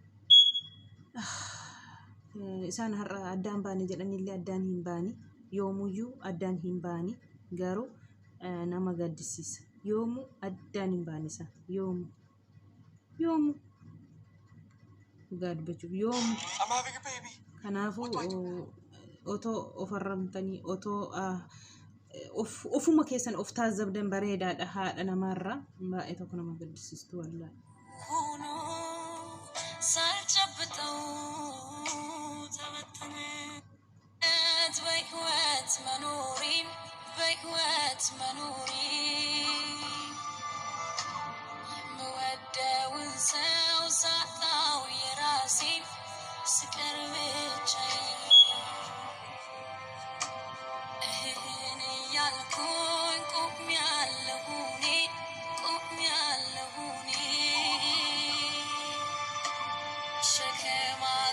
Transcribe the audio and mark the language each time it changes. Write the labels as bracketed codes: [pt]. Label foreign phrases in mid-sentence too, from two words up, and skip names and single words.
[om] isaan har'a addaan baanii jedhanillee addaan hin baanii yoomuyyuu addaan hin baanii garuu nama gaddisiisa yoomuu addaan hin baanisa yoomuu God bechuuf yoom kanaafuu otoo ofarramtanii otoo ofuma keessan of taazabdan bareedaadha haadha namaarraa baay'ee tokko nama gaddisiistu wallaahi [am] ሆኖ ሳልጨብጠው ተበተነ በህይወት መኖሪ የምወደውን ሰው ሳጣው የራሴን ስቀር ብቻዬን እህን እያልኩኝ ቆሜያለሁ እኔ ሸክም